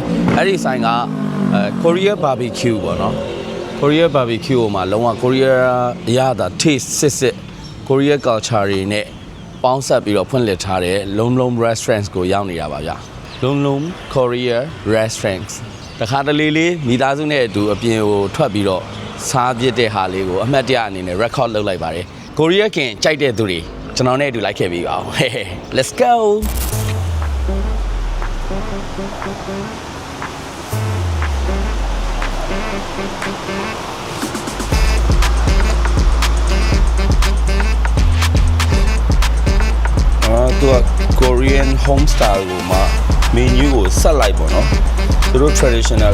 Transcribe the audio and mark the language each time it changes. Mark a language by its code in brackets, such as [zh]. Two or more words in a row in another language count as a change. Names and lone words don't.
[my] အဲ့ဒီဆိုင်က [en] Korea barbecue [my] ပေါ့နော် [en] Korea barbecue [my] မှာလုံးဝ Korea အရသာ taste စစ် [en] Korea culture [my] တွေနဲ့ပေါင်းစပ်ပြီးတော့ဖွင့်လှစ်ထားတဲ့ [en] Lom restaurants [my] ကိုရောက်နေတာပါဗျာ [en] Lom Korea restaurants [my] တခါတလေလေးမိသားစုနဲ့အတူအပြင်ကိုထွက်ပြီးတော့စားပြစ်တဲ့ဟာလေးကိုအမှတ်တရအနေနဲ့ record လုပ်လိုက်ပါတယ် Korea ခင်ကြိုက်တဲ့သူတွေကျွန်တော်နဲ့အတူလိုက်ခဲ့ပြီးပါအောင် [en] Let's go [my] သူက [en] Korean home style [my] ကိုမှ menu ကိုဆက်လိုက်ပေါ့နော်သူတို့ traditional